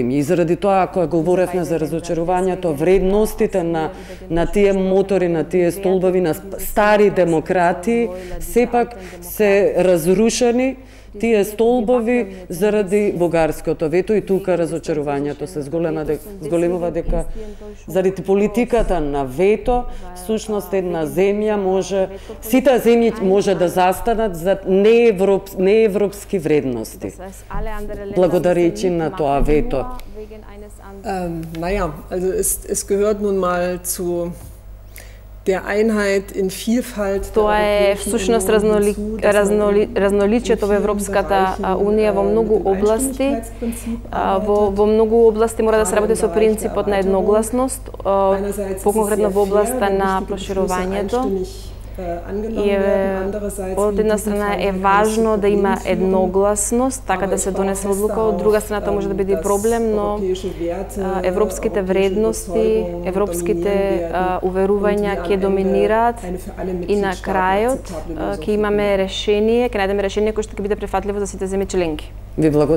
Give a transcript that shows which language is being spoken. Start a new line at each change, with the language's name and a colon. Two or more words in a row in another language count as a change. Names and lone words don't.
Macedonian: И заради тоа, кога говоревме за разочарувањето, вредностите на тие мотори, на тие столбови, на стари демократи, сепак се разрушени тие столбови заради бугарското вето и тука разочарувањето се зголемува дека заради политиката на вето, всушност една земја може, сите земји може да застанат за неевропски вредности. Благодарејќи на тоа вето.
German: Naja, also es gehört nun mal der Einheit in Vielfalt.
Macedonian: Тоа е всушност разноличието во Европската унија во многу области. Во многу области мора да се работи со принципот на едногласност, поконкретно во областа на проширувањето. И од една страна е важно да има едногласност, така да се донесе одлука, од друга страна тоа може да биде проблем, но европските вредности, европските уверувања ќе доминираат и на крајот ќе имаме решение, ќе најдеме решение кое што ќе биде прифатливо за сите земји членки.